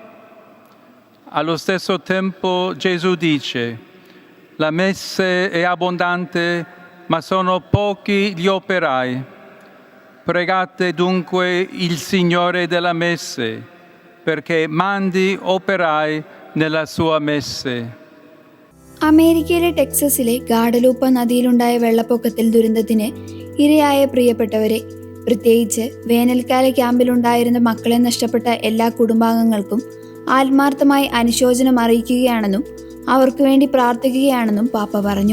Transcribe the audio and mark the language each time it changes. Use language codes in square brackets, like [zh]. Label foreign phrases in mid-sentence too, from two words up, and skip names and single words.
[it] Allo stesso tempo Gesù dice: la messe è abbondante, ma sono pochi gli operai. Pregate dunque il Signore della messe, perché mandi operai nella sua messe. [ml] അമേരിക്കയിലെ ടെക്സസിലെ ഗാഡലൂപ്പ നദിയിലുണ്ടായ വെള്ളപ്പൊക്കത്തിൽ ദുരന്തത്തിന് ഇരയായ പ്രിയപ്പെട്ടവരെ, പ്രത്യേകിച്ച് വേനൽക്കാല ക്യാമ്പിലുണ്ടായിരുന്ന മക്കളെ നഷ്ടപ്പെട്ട എല്ലാ കുടുംബാംഗങ്ങൾക്കും ആത്മാർത്ഥമായി അനുശോചനം അറിയിക്കുകയാണെന്നും അവർക്ക് വേണ്ടി പ്രാർത്ഥിക്കുകയാണെന്നും പാപ്പ പറഞ്ഞു.